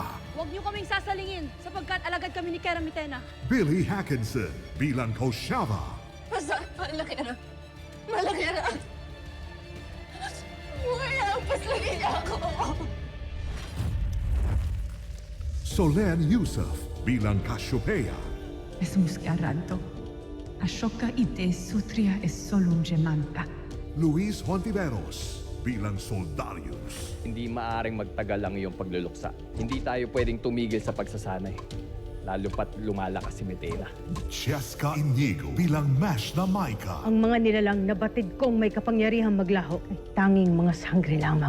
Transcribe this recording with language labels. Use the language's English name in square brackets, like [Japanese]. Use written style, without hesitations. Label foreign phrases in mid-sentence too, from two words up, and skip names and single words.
[Filipino] Huwag niyo kaming sasalingin sapagkat alagad kami ni Kera Mitena. Billy Hackinson bilang Koshava. Basta, malaki na. Malaki na. Wala, paslangin niya ako. Solen Yusuf bilang Cassiopeia. Es muscaranto. Ashoka ite sutria es solum gemanta. Luis Hontiveros bilang Soldarius. Hindi maaring magtagal ang iyong pagluluksa. Hindi tayo pwedeng tumigil sa pagsasanay. Lalo pat lumalakas si Medena. Cheska Inigo bilang Mash na Maika. Ang mga nilalang na batid kong may kapangyarihang maglaho ay tanging mga sangre lamang.